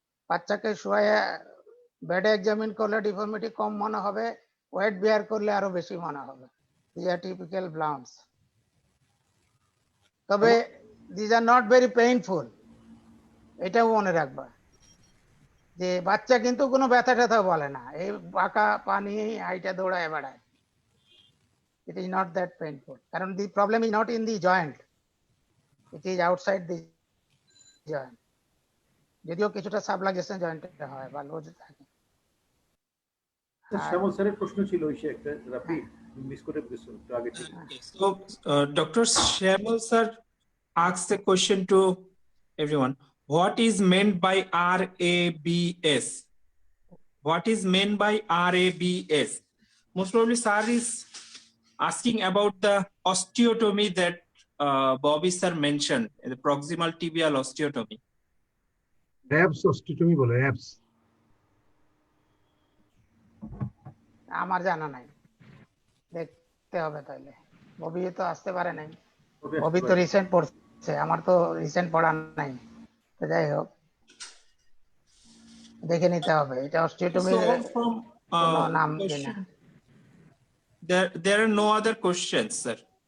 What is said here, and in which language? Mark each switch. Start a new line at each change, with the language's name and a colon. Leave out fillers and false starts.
Bangla: বাচ্চাকে শুয়ে বেডে এক্সামিন করলে ডিফর্মিটি কম মনে হবে, ওয়েট বেয়ার করলে আরো বেশি মনে হবে।
English: This are typical blunts.
Bangla: তবে
English: this are not very painful,
Bangla: এটাও মনে রাখবা যে বাচ্চা কিন্তু কোনো ব্যথা ট্যাথা বলে না, এই বাঁকা পা নিয়েই হাইটা দৌড়ায় বেড়ায়।
English: It is not that painful,
Bangla: কারণ
English: the problem is not in the joint, it is outside the joint,
Bangla: যদিও কিছুটা সাবলাক্সেশন জয়েন্টে হয় বা লুজ থাকে। শ্যামল স্যারের প্রশ্ন ছিল ওই সে একটা রাফি মিস করে দিয়েছো একটু আগে থেকে।
English: So Dr. Shahid-ul sir asked a question to everyone. What is meant by RABS? What is meant by RABS? Most probably sir is asking about the osteotomy that Bobby sir mentioned, the proximal tibial osteotomy.
Bangla: র্যাবস osteotomy বলে, র্যাবস। আমার জানা নাই, দেখতে হবে তাহলে। ববি তো আসতে পারে নাই, ববি তো রিসেন্ট পড়ছে, আমার তো রিসেন্ট পড়া নাই। তো যাই হোক, দেখে নিতে হবে এটা অস্টিওটমির কোনো নাম কিনা।
English: There are no other questions, sir.